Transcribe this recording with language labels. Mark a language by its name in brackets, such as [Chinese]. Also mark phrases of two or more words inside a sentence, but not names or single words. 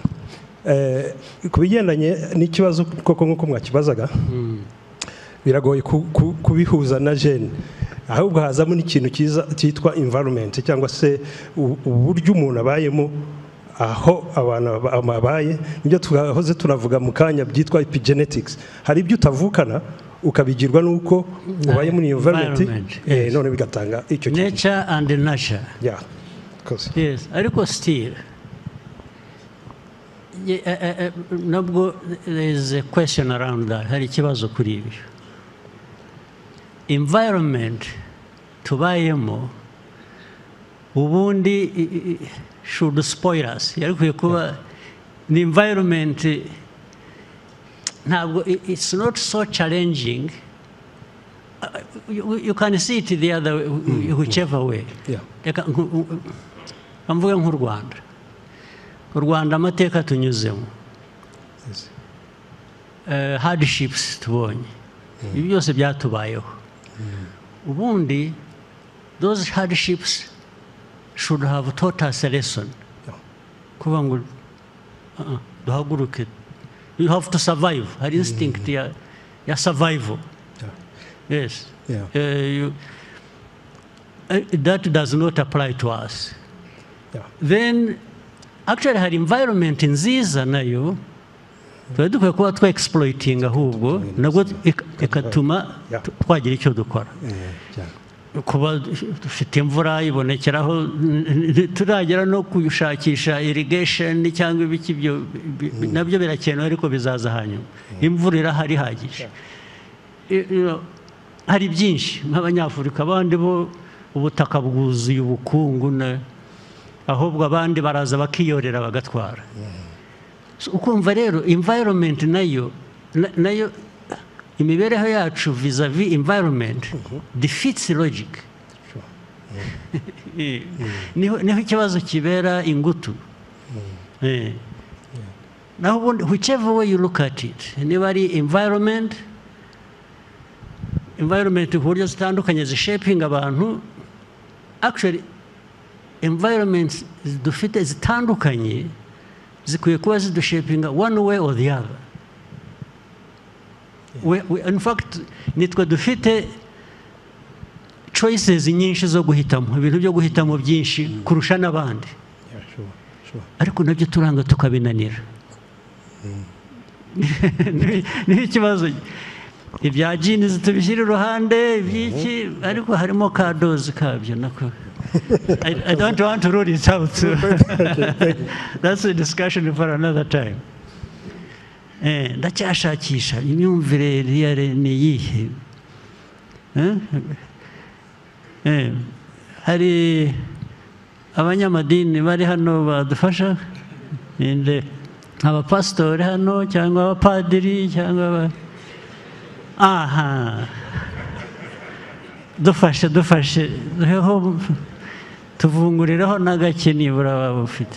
[Kinyarwanda] ku bigendanye n'ikibazo koko nk'uko mwakibazaga biragoye kubihuza na gene ahubwo hazamo n'ikintu cyitwa environment cyangwa se uburyo umuntu abayemo aho abantu babaye nibyo twahoze tunavuga mu kanya byitwa epigenetics hari ibyo utavukana ukabigirwa nuko ubaye muri environment none bigatanga icyo [English] nature and nurture yes ariko still nabwo there is a question around that [Kinyarwanda] hari ikibazo kuri ibi [English] environment [Kinyarwanda] tubayemo ubundi [English] should spoil us [Kinyarwanda] yarikuye kuba [English] the environment ntabwo it's not so challenging you can see it the other whichever way [Kinyarwanda] mvuga nk'u Rwanda amateka tunyuzemo hardships tubonye ibi byose byatubayeho ubundi [English] those hardships should have taught us a lesson [Kinyarwanda] kuba ngo duhaguruke [English] you have to survive [Kinyarwanda] hari instinct ya [English] survival yes that does not apply to us then actually hari environment [Kinyarwanda] nziza nayo tuba dukwiye kuba twa-exploiting ahubwo nabwo ikatuma twagira icyo dukora kuba dufite imvura ibonekeraho turagera no kuyishakisha irrigation cyangwa ibiki byo nabyo birakenewe ariko bizaza hanyuma imvura irahari ihagije hari byinshi nk'Abanyafurika abandi bo ubutaka bwuzuye ubukungu ahubwo abandi baraza bakiyorera bagatwara. Ukumva rero environment nayo imibereho yacu [English] vis-a-vis environment defeats logic. [Kinyarwanda] Niho ikibazo kibera ingutu. [English] Now whichever way you look at it, [Kinyarwanda] niba ari environment uburyo zitandukanye zishaping abantu, [English] actually environments [Kinyarwanda] dufite zitandukanye zikwiye kuba zidushapinga [English] one way or the other. In fact [Kinyarwanda] nitwe dufite choices nyinshi zo guhitamo, ibintu byo guhitamo byinshi kurusha n'abandi, ariko nabyo turanga tukabinanira. Ni ikibazo ibya genes tubishyira iruhande ibyiki, ariko harimo ka doze kabyo nako. [English] I don't want to rule it out. That's a discussion for another time. [Kinyarwanda] Ndacyashakisha imyumvire real ni iyihe. Hari abanyamadini bari hano badufasha, abapasitori hano cyangwa abapadiri cyangwa dufashe tuvungurireho n'agake nibura waba ufite.